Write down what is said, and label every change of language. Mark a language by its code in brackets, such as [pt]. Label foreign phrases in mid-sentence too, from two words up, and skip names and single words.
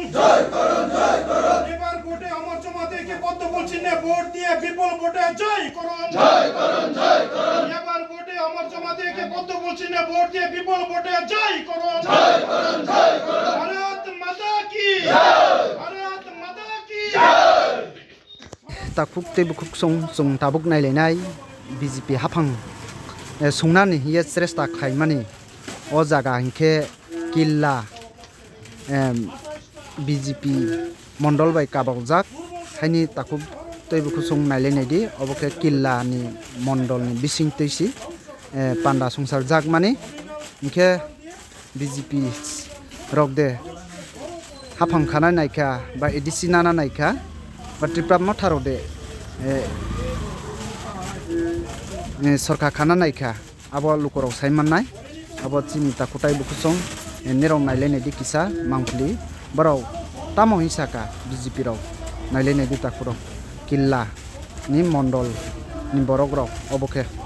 [bn] এবার ভোটে অমর জামাতকে পদ্ম চিহ্নে ভোট দিয়ে বিপুল ভোটে জয় করুন। এবার ভোটে অমর জামাতকে পদ্ম চিহ্নে ভোট দিয়ে বিপুল ভোটে জয় করুন। [hi] भारत माता की भारत माता की [trp] takuk te bukuk song tabuk nailai BJP hafang sungnani hiya sresta khaimani o jaga hinke killa BJP mondol bai kabakjak haini takuk te bukuk song nailai naidi oboke killa ni mondol ni bising toisi panda sungsar jak mani hinke BJP rok de hafang khana naika ba edisi nana naika বা ত্রিপুরা মাথারও দে সরকার খানা নাইখা আবো লুকরাও সাইমান নাই আবো চিনি তাকুটাই বুকুসং নেরং নাইলেনে দি কিসা মাংফলি বরাও তামো হিসাকা বিজেপি রাও নাইলেনে দি তাকুরো কিল্লা নি মন্ডল নি বরগর অবকে